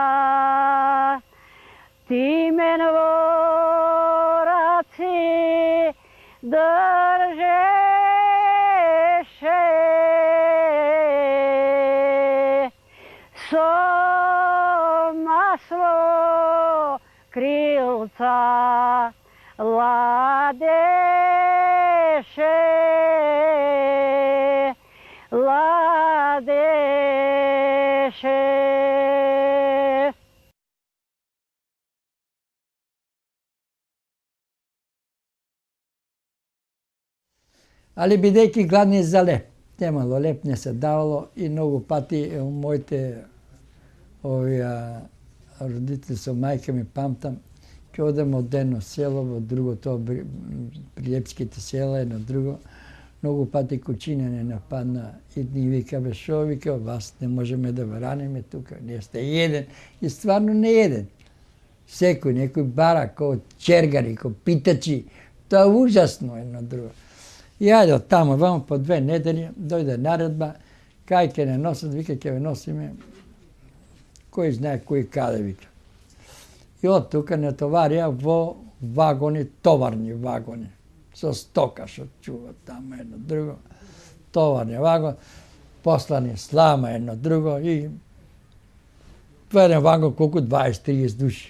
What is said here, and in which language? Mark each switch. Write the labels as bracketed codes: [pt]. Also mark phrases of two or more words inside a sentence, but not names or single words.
[mk] Ти мен вораци држеше, со масло крилца ладеше, ладеше. Ali бидејќи гладни за леп, немало леп не се давало и многу пати моите родители со мајка ми памтам, ќе одем од едно село во друго, тоа Пријепските села едно друго, многу пати кучиња не нападна и ни вика, бе шо, вика, вас не можеме да враниме тука, не сте еден. И стварно не еден. Секој, некој бара, ко чергари, ко питачи, тоа е ужасно едно друго. И ајде од тамо, вамо по 2 недели, дојде наредба, кај ќе не носат, вика, ќе ве носиме, кој знае кој каде, вика. И од тука не товарија во вагони, товарни вагони, со стока што чува тамо едно друго, товарни вагон, послани слама едно друго и еден вагон колку 20-30 души.